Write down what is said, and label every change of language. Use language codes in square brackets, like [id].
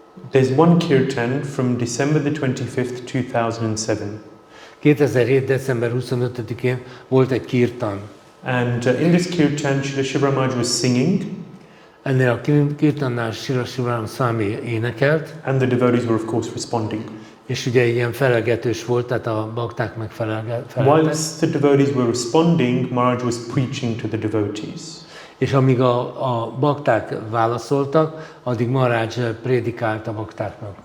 [en] There's one kirtan from December the 25th, 2007. [hu] 2007. december 25-én volt egy kirtan. [en] And in this kirtan, Srila Shiva Maharaj was singing, [hu] Ennél a kirtannál Srila Shiva Swami énekelt, [en] and the devotees were of course responding. [hu] és ugye ilyen felelgetős volt, tehát a bakták meg feleltek. [en] Whilst the devotees were responding, Maharaj was preaching to the devotees. [hu] És amíg a bakták válaszoltak, addig Maharaj prédikált a baktáknak.